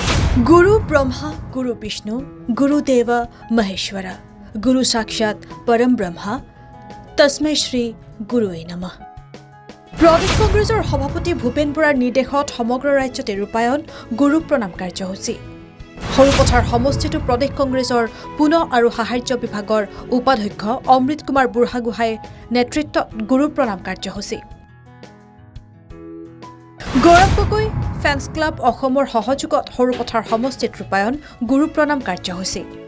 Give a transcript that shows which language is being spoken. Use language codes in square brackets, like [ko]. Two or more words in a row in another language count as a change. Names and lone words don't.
[sa] गुरु ब्रह्मा गुरु विष्णु गुरुदेव महेश्वर गुरु साक्षात परम ब्रह्मा तस्मै श्री गुरुवे नमः। [as] प्रदेश कংগ্ৰেছৰ সভাপতি ভূপেন বৰাৰ নিৰ্দেশত সমগ্ৰ ৰাজ্যতে ৰূপায়ণ গুৰু প্ৰণাম কাৰ্যসূচী। সৰুপথাৰ সমষ্টিটো প্ৰদেশ কংগ্ৰেছৰ পুনঃ আৰু সাহায্য বিভাগৰ উপাধ্যক্ষ অমৃত কুমাৰ বুঢ়াগোহাঁইৰ নেতৃত্বত গুৰু প্ৰণাম কাৰ্যসূচী। গৌৰৱ গগৈ ফেন্স ক্লাব অসমৰ সহযোগত সৰুপথাৰ সমষ্টিত ৰূপায়ণ গুৰু প্ৰণাম কাৰ্যসূচী।